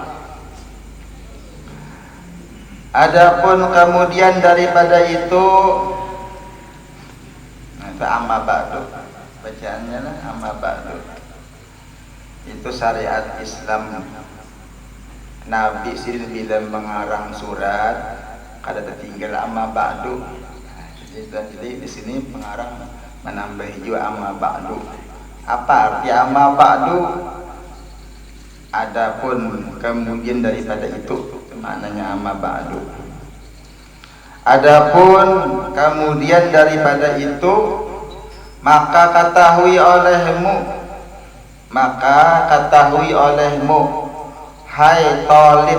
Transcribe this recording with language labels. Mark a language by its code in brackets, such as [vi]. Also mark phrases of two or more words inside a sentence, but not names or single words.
[id] Adapun kemudian daripada itu, nah, [ar] amma ba'du [id] bacaannya lah, [ar] amma ba'du. [id] Itu syariat Islam. Nabi sendiri bila mengarang surat kada tertinggal [ar] amma ba'du. [id] Jadi di sini pengarang menambahi juga [ar] amma ba'du. [id] Apa arti [ar] amma ba'du? [id] Adapun kemudian daripada itu, maknanya [ar] amma ba'du. [id] Adapun kemudian daripada itu, maka ketahui olehmu, hai talib.